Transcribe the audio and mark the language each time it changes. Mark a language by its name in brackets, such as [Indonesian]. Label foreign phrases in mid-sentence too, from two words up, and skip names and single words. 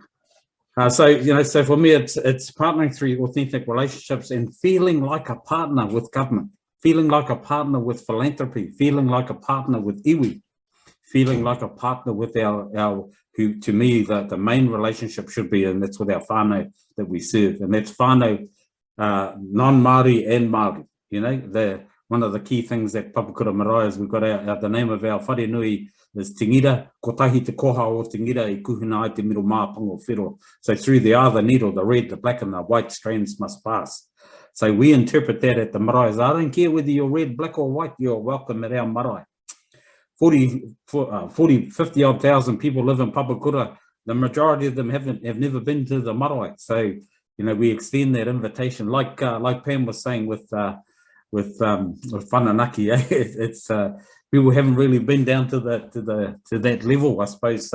[English] So for me, it's partnering through authentic relationships and feeling like a partner with government, feeling like a partner with philanthropy, feeling like a partner with iwi, feeling like a partner with our who, to me, the main relationship should be, and that's with our whānau that we serve, and that's whānau non-Māori and Māori. You know, one of the key things that Papakura Marae is we've got the name of our wharenui is Tingira, [Māori] kotahi te koha o Tingira I kuhuna ai te miro māpango whiro. [English] So through the other needle, the red, the black and the white strands must pass. So we interpret that at the marae as, I don't care whether you're red, black or white, you're welcome at our marae. 50 odd thousand people live in Papakura. The majority of them have never been to the marae. So, you know, we extend that invitation, like Pam was saying with Whananaki, it's people haven't really been down to that level, I suppose.